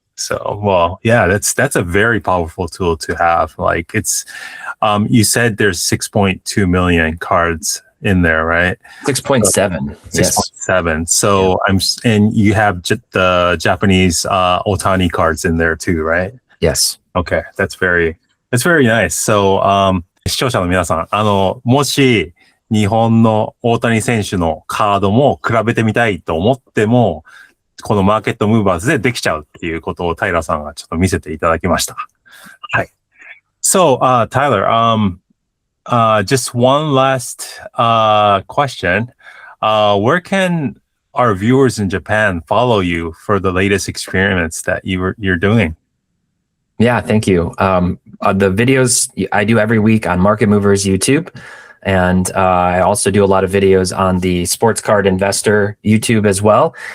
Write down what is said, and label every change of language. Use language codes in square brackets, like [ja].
[en] So, well, yeah, that's a very powerful tool to have. Like you said there's 6.2 million cards in there, right? 6.7. 6.7. So and you have the Japanese Ohtani cards in there too, right? Yes. Okay, that's very nice. [ja] So 視聴者の皆さん、もし日本の大谷選手のカードも比べてみたいと思っても、このマーケットムーバーズでできちゃうっていうことをタイラーさんがちょっと見せていただきました。はい。 [en] So, Tyler, just one last question. Where can our viewers in Japan follow you for the latest experiments that you're doing? Yeah, thank you. The videos I do every week on Market Movers YouTube, and I also do a lot of videos on the Sports Card Investor YouTube as well.